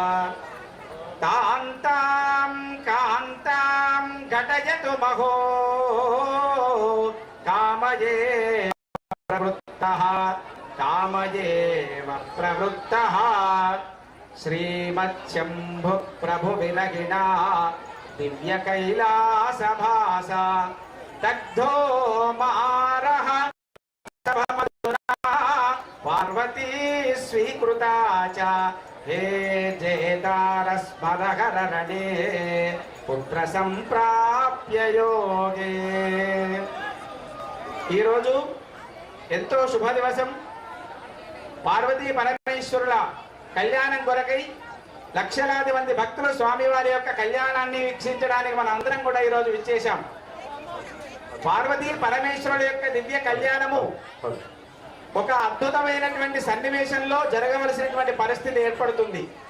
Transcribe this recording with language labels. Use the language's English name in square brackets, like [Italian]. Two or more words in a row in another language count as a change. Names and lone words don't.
[Sanskrit] कान्तां कान्तां घटयतु महो कामयेव प्रवृत्तः कामयेव प्रवृत्तः श्रीमच्छम्भु प्रभु विलगिना दिव्य कैलासभासा दग्धो मारः पार्वती स्वीकृता च हे जयदारस्मरहरणे पुत्र संप्राप्य योगे [Telugu] ఈ రోజు ఎంతో శుభ దివసం పార్వతీ పరమేశ్వరుల కళ్యాణం కొరకై లక్షలాది మంది భక్తులు స్వామివారి యొక్క కళ్యాణాన్ని వీక్షించడానికి మన అందరం కూడా ఈ రోజు విచ్చేశాం పార్వతీ పరమేశ్వరుల యొక్క దివ్య కళ్యాణము ఒక అద్భుతమైనటువంటి సన్నివేశంలో జరగవలసినటువంటి పరిస్థితి ఏర్పడుతుంది